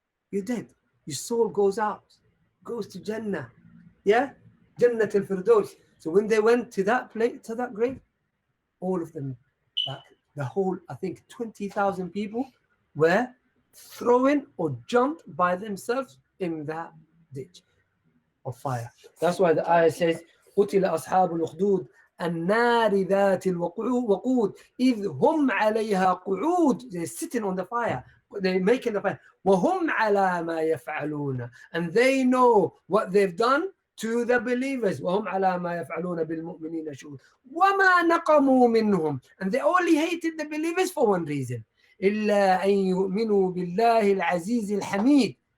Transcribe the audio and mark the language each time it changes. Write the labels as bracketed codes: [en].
[en] You're dead. Your soul goes out, goes to Jannah. Yeah? Jannah al-Firdaus. So when they went to that place, to that grave, all of them, like the whole, I think 20,000 people were thrown or jumped by themselves in that ditch of fire. That's why the ayah says, [ar] قُتِلَ أَصْحَابُ الْأُخْدُودِ النَّارِ ذَاتِ الْوَقُودِ إِذْ هُمْ عَلَيْهَا قُعُودٌ. [en] They're sitting on the fire. They're making the fire. [ar] وَهُمْ عَلَى مَا يَفْعَلُونَ. [en] And they know what they've done to the believers. [ar] وَهُمْ عَلَى مَا يَفْعَلُونَ بِالْمُؤْمِنِينَ شُهُودٌ وَمَا نَقَمُوا مِنْهُمْ. [en] And they only hated the believers for one reason. [ar] إِلَّا أَن يُؤْمِنُوا بِاللَّهِ الْعَزِيزِ الْحَمِيدِ.